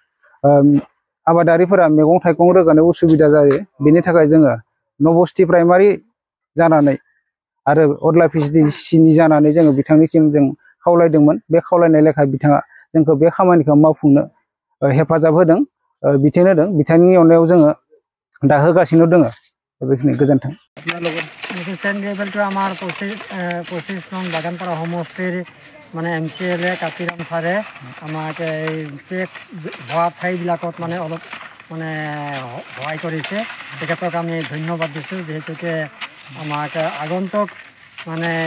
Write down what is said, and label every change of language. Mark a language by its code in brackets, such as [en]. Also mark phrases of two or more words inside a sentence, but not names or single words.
[brx] आबादारिफोरा मैगं थाइगं रोगानायाव उसुबिदा जायो बेनि थाखाय जोङो नबस्ति प्राइमारि जानानै आरो अदला भिसिडिसिनि जानानै जोङो बिथांनिसिम जों खावलायदोंमोन बे खावलायनाय लेखा बिथाङा जोंखौ बे खामानिखौ मावफुंनो हेफाजाब होदों बिथोन होदों बिथांनि अननायाव जोङो दा होगासिनो दङ बेखिनि गोजोन्थों [as] सेनग्रेबेलটো আমাৰ 25 নং বাগানপাৰা সমষ্টিৰ মানে এমচিএলএ কাতিৰাম ছাৰে আমাক এই হোৱা ঠাইবিলাকত মানে অলপ মানে সহায় কৰিছে তেখেতক আমি ধন্যবাদ দিছোঁ যিহেতুকে আমাক আগন্তুক মানে